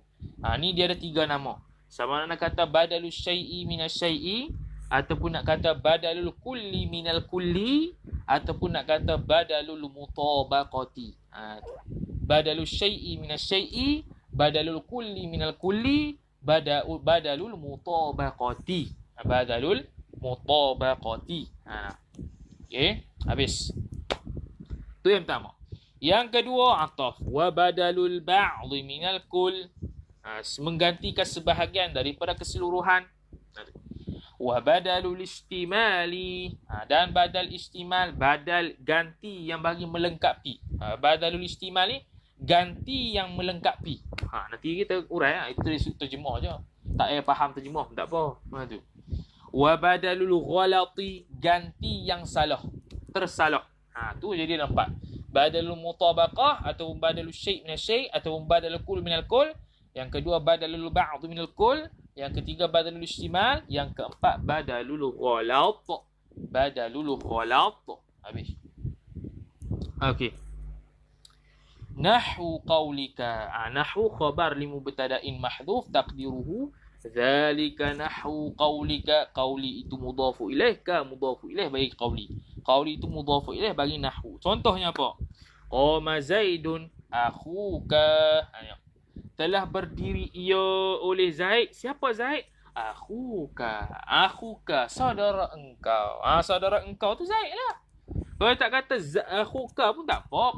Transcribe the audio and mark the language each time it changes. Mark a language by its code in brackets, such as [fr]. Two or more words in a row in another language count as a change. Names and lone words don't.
[ms] Ni dia ada 3 nama. Sama nak kata [ar] بدل الشيء من الشيء, [ms] ataupun nak kata [ar] بدل الكل من الكل, [ms] ataupun nak kata [ar] بدل المطابقة. بدل الشيء من الشيء، بدل الكل من الكل، بدل المطابقة. بدل المطابقة. [ms] Okey, habis. Tu yang pertama. Yang kedua, ataf. [ar] وبدل البعض من الكل. [ms] Menggantikan sebahagian daripada keseluruhan. [ar] وبدل الاشتمال. [ms] Dan [ar] بدل اشتمال, [ms] badal ganti yang bagi melengkapi. [ar] بدل الاشتمال, [ms] ganti yang melengkapi. Nanti kita urai itu terjemah je. Tak payah faham terjemah pun tak apa. Tu. [ar] وبدل الغلط, [ms] ganti yang salah, tersalah. Tu jadi nampak. [ar] بدل المطابقة [ms] atau [ar] بدل الشيء من شيء' [ms] atau [ar] بدل الكل من الكل. [ms] Yang kedua [ar] بدل البعض من الكل. [ms] Yang ketiga [ar] بدل الاشتمال. [ms] Yang keempat [ar] بدل الغلط. بدل الغلط. [ms] Habis. Okey. [ar] نحو قولك. نحو خبر لمبتدأ محذوف تقديره ذلك نحو قولك. [ms] Qawli itu [ar] مضاف إليه [ms] ka [ar] مضاف إليه [ms] bagi qawli. Qawli itu [ar] مضاف إليه [ms] bagi nahwu. Contohnya apa? [ar] قام زيد أخوك. [ms] Telah berdiri ia oleh Zaid. Siapa Zaid? Akhuka. Akhuka, saudara engkau. Saudara engkau tu Zaid lah. Kalau tak kata akhuka pun tak apa.